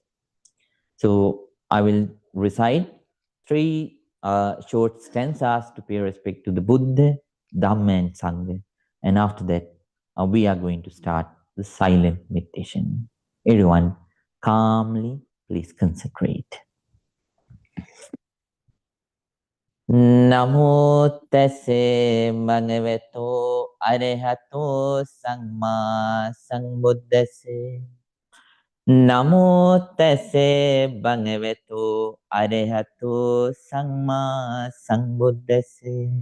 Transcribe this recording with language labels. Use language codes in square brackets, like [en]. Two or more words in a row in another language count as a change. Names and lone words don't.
[en] So I will recite three short stanzas to pay respect to the Buddha, Dhamma, and Sangha. And after that, we are going to start the silent meditation. Everyone, calmly, please concentrate. [pi] Namo tase bhagavato arahato samma sambuddhase. Namo tase bhagavato arahato samma sambuddhase.